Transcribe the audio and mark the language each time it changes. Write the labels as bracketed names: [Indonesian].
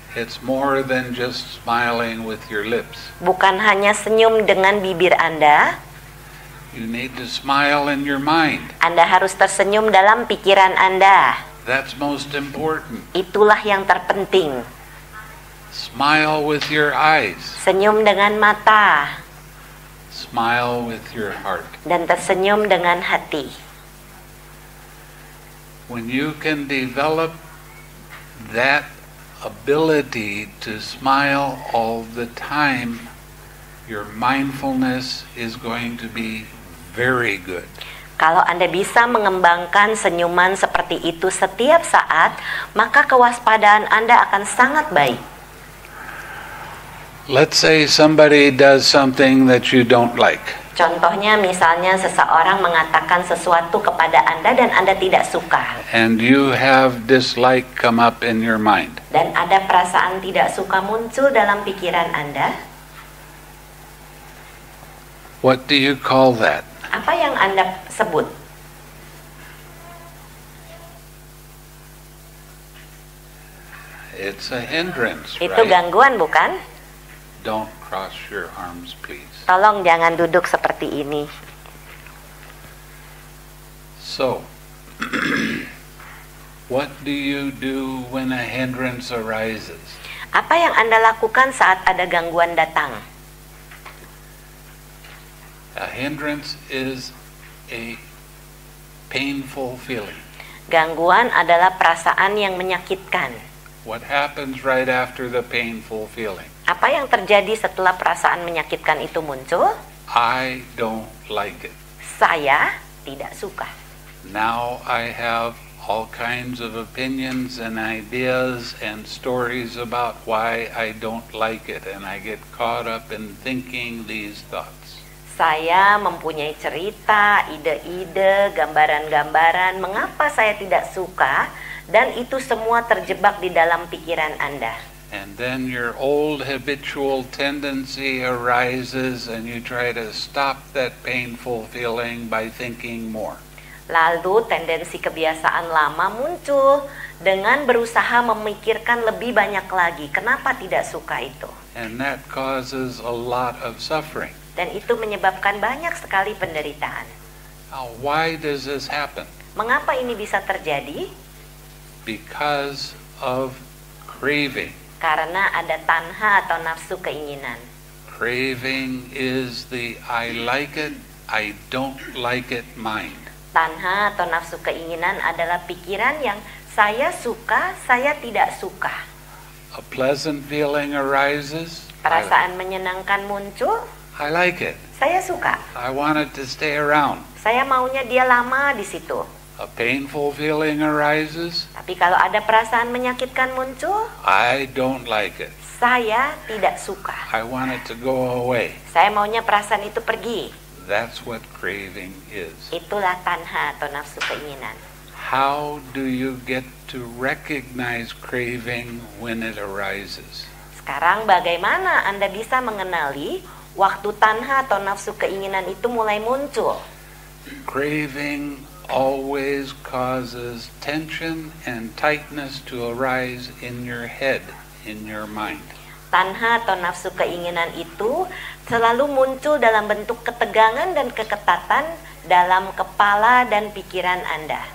[English] It's more than just smiling with your lips. [Indonesian] Bukan hanya senyum dengan bibir Anda. [English] You need to smile in your mind. [Indonesian] Anda harus tersenyum dalam pikiran Anda. [English] That's most important. [Indonesian] Itulah yang terpenting. [English] Smile with your eyes. [Indonesian] Senyum dengan mata [English] Smile with your heart. [Indonesian] dan tersenyum dengan hati. [English] When you can develop that ability to smile all the time, your mindfulness is going to be very good. [Indonesian] Kalau Anda bisa mengembangkan senyuman seperti itu setiap saat, maka kewaspadaan Anda akan sangat baik. [English] Let's say somebody does something that you don't like. [Indonesian] Contohnya misalnya seseorang mengatakan sesuatu kepada Anda dan Anda tidak suka. [English] And you have dislike come up in your mind. [Indonesian] Dan ada perasaan tidak suka muncul dalam pikiran Anda. [English] What do you call that? [Indonesian] Apa yang Anda sebut? [English] It's a hindrance, [Indonesian] Itu [English] right? [Indonesian] gangguan, bukan? [English] Don't cross your arms, please. [Indonesian] Tolong jangan duduk seperti ini. [English] So, what do you do when a hindrance arises? [Indonesian] Apa yang Anda lakukan saat ada gangguan datang? [English] A hindrance is a painful feeling. [Indonesian] Gangguan adalah perasaan yang menyakitkan. [English] What happens right after the painful feeling? [Indonesian] Apa yang terjadi setelah perasaan menyakitkan itu muncul? [English] I don't like it. [Indonesian] Saya tidak suka. [English] Now I have all kinds of opinions and ideas and stories about why I don't like it, and I get caught up in thinking these thoughts. [Indonesian] Saya mempunyai cerita, ide-ide, gambaran-gambaran mengapa saya tidak suka, dan itu semua terjebak di dalam pikiran Anda. [English] And then your old habitual tendency arises and you try to stop that painful feeling by thinking more. [Indonesian] Lalu tendensi kebiasaan lama muncul dengan berusaha memikirkan lebih banyak lagi. Kenapa tidak suka itu? [English] And that causes a lot of suffering. [Indonesian] Dan itu menyebabkan banyak sekali penderitaan. [English] Now, why does this happen? [Indonesian] Mengapa ini bisa terjadi? [English] Because of craving. [Indonesian] Karena ada tanha atau nafsu keinginan. [English] Craving is the I like it, I don't like it mind. [Indonesian] Tanha atau nafsu keinginan adalah pikiran yang saya suka, saya tidak suka. [English] A pleasant feeling arises. [Indonesian] Perasaan menyenangkan muncul, [English] I like it. [Indonesian] saya suka. [English] I want it to stay around. [Indonesian] Saya maunya dia lama di situ. [English] A painful feeling arises. [Indonesian] Tapi kalau ada perasaan menyakitkan muncul, [English] I don't like it. [Indonesian] saya tidak suka. [English] I want it to go away. [Indonesian] Saya maunya perasaan itu pergi. [English] That's what craving is. [Indonesian] Itulah tanha atau nafsu keinginan. [English] How do you get to recognize craving when it arises? [Indonesian] Sekarang bagaimana Anda bisa mengenali waktu tanha atau nafsu keinginan itu mulai muncul? [English] Craving always causes tension and tightness to arise in your head, in your mind. [Indonesian] Tanha atau nafsu keinginan itu selalu muncul dalam bentuk ketegangan dan keketatan dalam kepala dan pikiran Anda.